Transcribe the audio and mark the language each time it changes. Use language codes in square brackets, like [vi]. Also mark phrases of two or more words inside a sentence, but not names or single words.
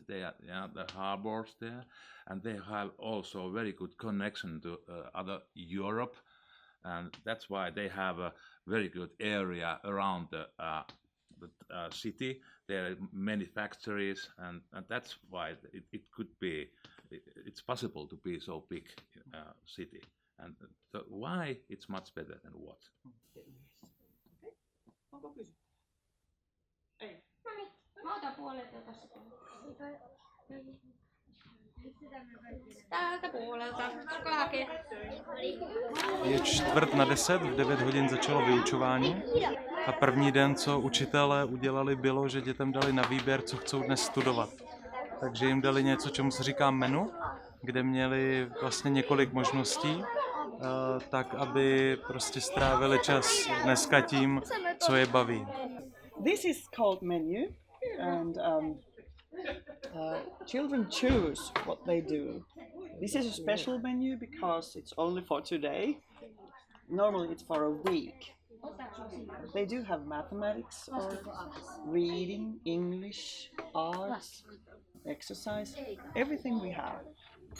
[en] They are the harbors there, and they have also very good connection to other Europe, and that's why they have a very good area around the city. There are many factories, and that's why it could be. It's possible to be so big city, and why it's much better than what. [fi] Onko kysymys? Ei. Mä otan puolelta tässä. Täältä puolelta. Kuka hakee? [cs] Je 9:45, v 9 hodin začalo vyučování a první den, co učitelé udělali, bylo, že dětem dali na výběr, co chcou dnes studovat. Takže jim dali něco, čemu se říká menu, kde měli vlastně několik možností, tak aby prostě strávili čas dneska tím, co je baví. [en] This is called menu, and children choose what they do. This is a special menu because it's only for today. Normally it's for a week. They do have mathematics or reading, English, arts, exercise, everything we have.